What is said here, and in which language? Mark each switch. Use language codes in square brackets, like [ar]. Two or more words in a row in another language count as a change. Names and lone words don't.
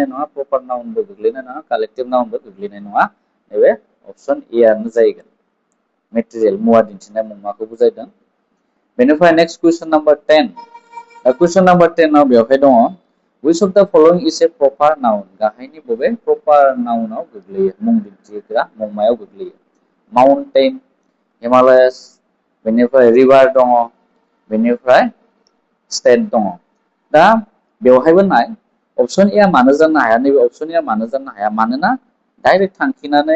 [brx] नङा [en] proper nounbo [brx] गोग्लैनाय नङा [en] collective nounbo [brx] गोग्लैनाय नङा नैबे [en] option A [brx] आनो जाहैगोन मेटेरियेल मुवा दिन्थिनाय मुंमाखौ बुजायदों बेनिफ्राय [en] next question number 10 question number 10 [brx] आव बेवहाय दङ which [en] of the following is a proper noun [brx] गाहायनि बबे [en] proper nounao [brx] गोग्लैयो मुं दिन्थिग्रा मुंमायाव गोग्लैयो [en] mountain Himalayas [brx] बेनिफ्राय रिभार दङ बेनिफ्राय स्टेट दङ दा बेवहायबो नाय [en] option A [brx] मानो जानो हाया नैबे [en] option A [brx] मानो जानो हाया मानोना डाइरेक्ट थांखिनानै